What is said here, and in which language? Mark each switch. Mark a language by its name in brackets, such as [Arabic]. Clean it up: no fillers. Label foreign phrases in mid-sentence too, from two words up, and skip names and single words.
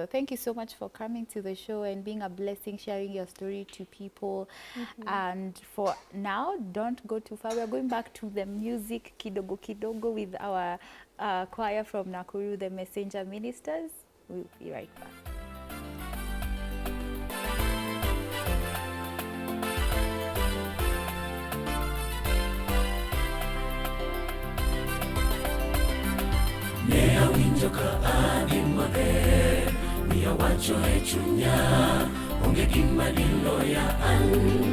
[English] Thank you so much for coming to the show and being a blessing, sharing your story to people. And for now, don't go too far. We're going back to the music [Swahili] kidogo kidogo [English] with our choir from Nakuru, the Messenger Ministers. We'll be right back. [Luo (Kenya and Tanzania)] Ne awinjo ka adimore, miya wacho e chunya, onge gima diloya an.